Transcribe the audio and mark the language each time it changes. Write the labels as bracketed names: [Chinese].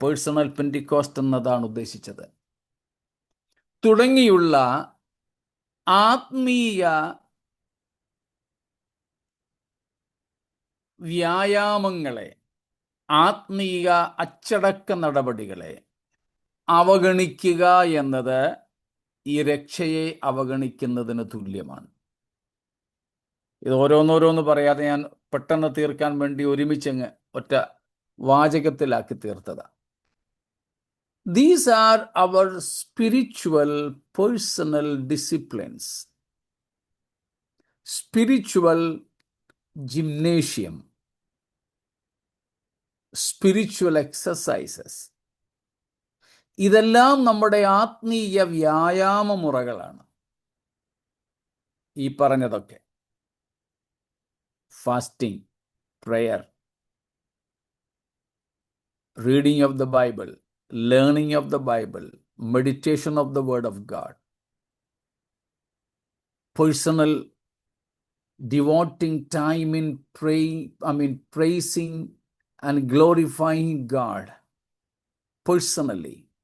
[Malayalam] Personal പെന്റിക്കോസ്റ്റ് എന്നതാണ് ഉദ്ദേശിച്ചത്. തുടങ്ങിയുള്ള ആത്മീയ വ്യായാമങ്ങളെ, ആത്മീയ അച്ചടക്ക നടപടികളെ അവഗണിക്കുക എന്നത് ഈ രക്ഷയെ അവഗണിക്കുന്നതിന് തുല്യമാണ്. ഇത് ഓരോന്നോരോന്ന് പറയാതെ ഞാൻ പെട്ടെന്ന് തീർക്കാൻ വേണ്ടി ഒരുമിച്ചങ്ങ് ഒറ്റ വാചകത്തിലാക്കി തീർത്തതാണ്. [English] These are our spiritual personal disciplines, spiritual gymnasium, spiritual exercises. [Malayalam] ഇതെല്ലാം നമ്മുടെ ആത്മീയ വ്യായാമ മുറകളാണ്. ഈ പറഞ്ഞതൊക്കെ [English] Fasting, prayer, reading of the Bible, learning of the Bible, meditation of the Word of God, personal devoting time in praising and glorifying God personally.